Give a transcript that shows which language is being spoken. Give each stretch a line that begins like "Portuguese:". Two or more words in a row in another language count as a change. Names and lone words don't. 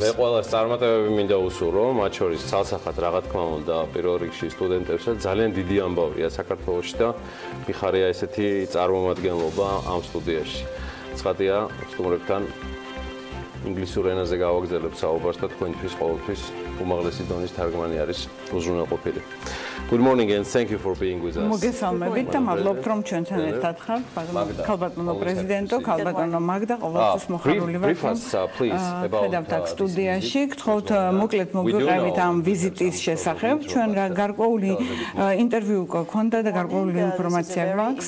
Georgian: მე ყველას წარმატებები მინდა უსურვო, მათ შორის ცალსახად რა თქმა უნდა პირველ რიგში სტუდენტებსაც ძალიან დიდი ამბავია საქართველოში და მიხარია ესეთი წარმომადგენლობა ამ სტუდიაში. ცხადია, სტუმრებთან ინგლისურ ენაზე გავაგზავნებ საუბარს და თქვენთვის ყოველთვის უმაღლესი დონის თარგმანი არის უზრუნველყოფილი.
English: Good morning and thank you for being with us.
Georgian: მოგესალმებით და მადლობთ რომ ჩვენთან ერთად ხართ. ქალბატონო პრეზიდენტო, ქალბატონო მაგდა, ყოველთვის მოხარული ვარ. ხედავთ აქ სტუდიაში, გთხოვთ მოკლედ მოგვიყევით ამ ვიზიტის შესახებ. ჩვენ რა გარკვეული ინტერვიუ გქონდა და გარკვეული ინფორმაცია გვაქვს.